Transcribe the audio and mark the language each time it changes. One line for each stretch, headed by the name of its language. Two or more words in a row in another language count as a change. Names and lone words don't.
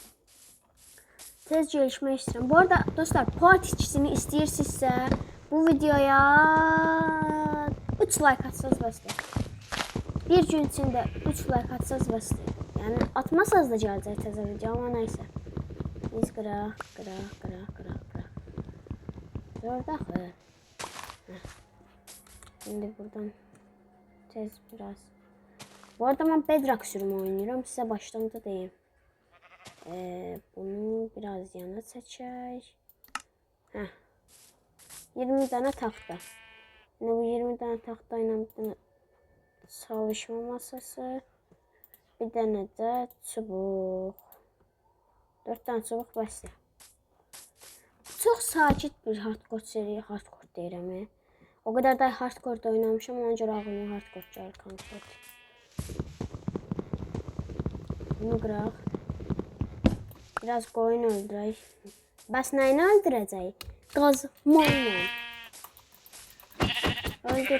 Azerbaijani: Tez gelişmək istəyirəm. Bu arada dostlar, part 2'sini istəyirsinizsə bu videoya 3 like atsanız bəsdir. Bir gün içində 3 like atsanız bəsdir. Yəni atmasanız da gələcək təzə video, amma nəysə. Biz qıraq. Orada.
Turkish: Şimdi buradan tez biraz. Bu arada ben Bedrock sürümü oynuyorum. Size baştan da diyeyim. Bunu biraz yana seçək. 20 tane taxta. Şimdi bu 20 tane taxta ilə bir tane çalışma masası. Bir tane de çubuq. 4 tane çubuq bəsdir. Çok sakit bir hardcore seri,
Azerbaijani: hardcore deyirəm.
Turkish: O kadar da
Azerbaijani: hardcore oynamışım, ona görə ağlıma hardcore gəlir konkret. Bunu qıraq. Biraz qoyun öldürək. Bəs nəyini öldürəcək? Qazma ilə. Öldür.